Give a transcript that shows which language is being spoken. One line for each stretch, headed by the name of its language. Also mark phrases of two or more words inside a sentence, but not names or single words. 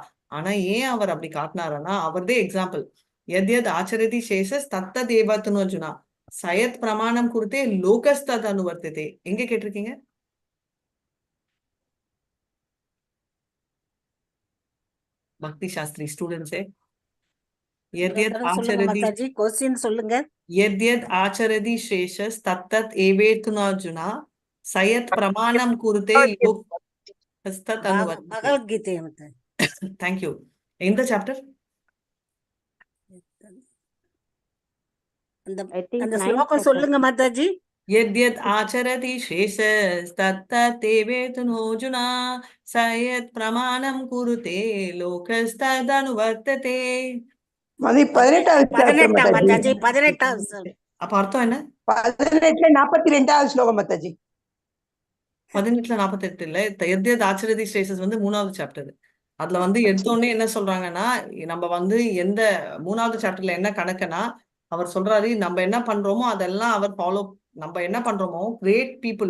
Tamil: ஆனா ஏன் அவர் அப்படி காட்டினாருன்னா அவர்தே எக்ஸாம்பிள்.
Sanskrit: यद्यद् आचरति श्रेष्ठस् तत्तद् एवेतरो जनः स यत् प्रमाणं कुरुते लोकस्तद् अनुवर्तते.
Tamil: எங்க கேட்டிருக்கீங்க? பக்தி சாஸ்திரி ஸ்டூடெண்ட்ஸே, यद्यद् சொல்லுங்க आचरति மாதாஜி, கொஸ்டின் சொல்லுங்க.
Sanskrit: यद्यद् आचरति श्रेष्ठस् तत्तत् एवेतु अर्जुना सयत् प्रमाणं कुरुते लोकस्तत् अनुवर्तते.
Tamil: பகவத்கீதை
English: Thank you.
Tamil: எந்த சாப்டர்? அந்த ஸ்லோகம் சொல்லுங்க மாதாஜி.
Sanskrit: यद्यद् आचरति श्रेष्ठस् तत्तत् एवेतु अर्जुना सयत् प्रमाणं कुरुते लोकस्तत् अनुवर्तते.
Tamil: 18 மாதாஜி, 18. அப்ப அர்த்தம் என்ன? 18 ஸ்லோகம் மாதாஜி. 18-48 இல்ல,
Sanskrit: यद्यद् आचरति श्रेष्ठस्
Tamil: வந்து 3வது சாப்டர். அதுல வந்து எடுத்தோடனே என்ன சொல்றாங்கன்னா, நம்ம வந்து எந்த 3வது சாப்டர்ல என்ன கணக்குன்னா அவர் சொல்றாரு நம்ம என்ன பண்றோமோ அதெல்லாம் அவர் ஃபாலோ, நம்ம என்ன பண்றோமோ
English: great people.